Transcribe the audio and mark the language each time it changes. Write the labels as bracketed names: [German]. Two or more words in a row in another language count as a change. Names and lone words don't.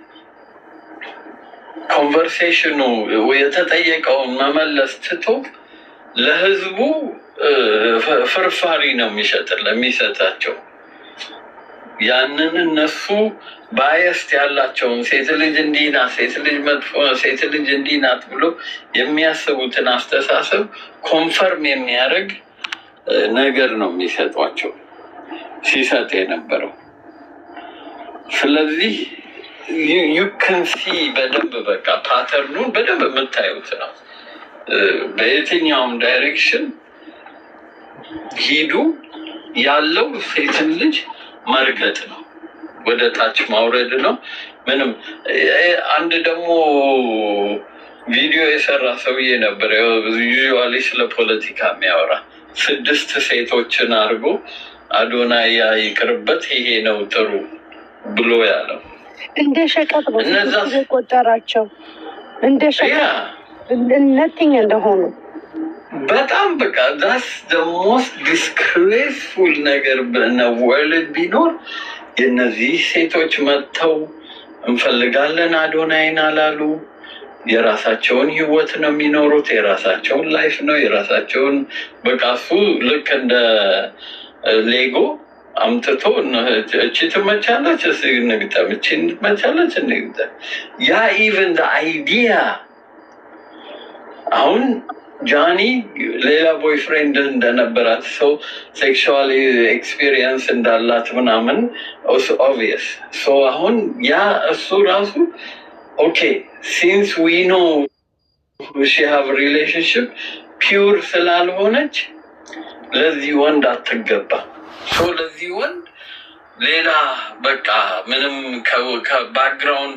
[Amharic] ኮንቨርሴሽኑ የተጠየቀውን መመለስ ትቶ ለህዝቡ ፍርፋሪ ነው የሚሰጣቸው። ያንን እነሱ ባየስት ያላቸውን ሴት ልጅ እንዲህ ናት፣ ሴት ልጅ መጥፎ፣ ሴት ልጅ እንዲህ ናት ብሎ የሚያስቡትን አስተሳሰብ ኮንፈርም የሚያደርግ ነገር ነው የሚሰጧቸው ሲሰጥ የነበረው። ስለዚህ [English] you can see [Amharic] በደንብ በቃ ፓተርኑን በደንብ የምታዩት ነው። በየትኛውም ዳይሬክሽን ሂዱ ያለው ሴትን ልጅ መርገጥ ነው፣ ወደ ታች ማውረድ ነው። ምንም አንድ ደግሞ ቪዲዮ የሰራ ሰውዬ ነበር ዩዥዋሊ ስለ ፖለቲካ የሚያወራ 6 ሴቶችን አድርጎ አዶናይ ይቅርበት ይሄ ነው ጥሩ ብሎ ያለው እንደ ሸቀጥ ነው ቆጠራቸው፣ እንደ ሸቀጥ ነቲንግ እንደሆኑ በጣም በቃ ዳስ [English] the most disgraceful [Amharic] ነገር በወርልድ ቢኖር የነዚህ ሴቶች መጥተው እንፈልጋለን አዶናይን አላሉ። የራሳቸውን ህይወት ነው የሚኖሩት፣ የራሳቸውን ላይፍ ነው የራሳቸውን በቃ እሱ ልክ እንደ ሌጎ አምጥቶ እቺ ትመቻለች እንግጠም፣ እቺ ትመቻለች እንግጠም። ያ [English] even the idea [Amharic] አሁን ጃኒ ሌላ ቦይፍሬንድ እንደነበራት ሰው [English] sexual experience [Amharic] እንዳላት ምናምን [English] obvious so [Amharic] አሁን ያ እሱ ራሱ [English] okay since we know she have relationship [Amharic] ፒውር ስላልሆነች ለዚህ ወንድ አትገባ። ሶ ለዚህ ወንድ ሌላ በቃ ምንም ከባክግራውንድ